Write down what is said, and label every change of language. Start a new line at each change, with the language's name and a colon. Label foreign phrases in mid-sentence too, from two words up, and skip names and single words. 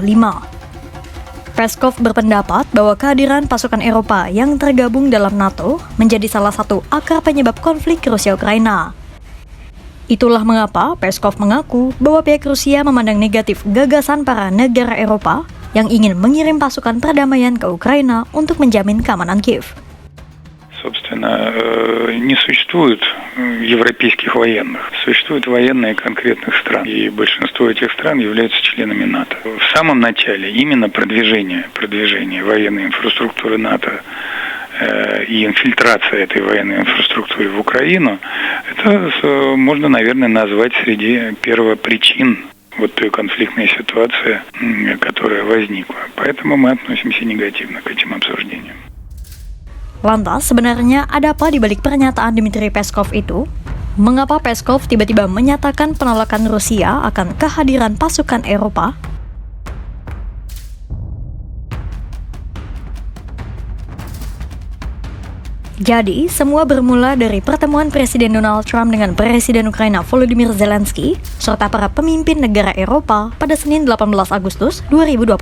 Indonesian: Peskov berpendapat bahwa kehadiran pasukan Eropa yang tergabung dalam NATO menjadi salah satu akar penyebab konflik Rusia-Ukraina. Itulah mengapa Peskov mengaku bahwa pihak Rusia memandang negatif gagasan para negara Eropa yang ingin mengirim pasukan perdamaian ke Ukraina untuk menjamin keamanan Kiev.
Russian: Собственно, не существует европейских военных. Существуют военные конкретных стран. И большинство этих стран являются членами НАТО. В самом начале именно продвижение военной инфраструктуры НАТО и инфильтрация этой военной инфраструктуры в Украину, это можно, наверное, назвать среди первопричин вот той конфликтной ситуации, которая возникла. Поэтому мы относимся негативно к этим обсуждениям.
Indonesian: Lantas, sebenarnya ada apa di balik pernyataan Dmitry Peskov itu? Mengapa Peskov tiba-tiba menyatakan penolakan Rusia akan kehadiran pasukan Eropa? Jadi, semua bermula dari pertemuan Presiden Donald Trump dengan Presiden Ukraina Volodymyr Zelensky serta para pemimpin negara Eropa pada Senin 18 Agustus 2025.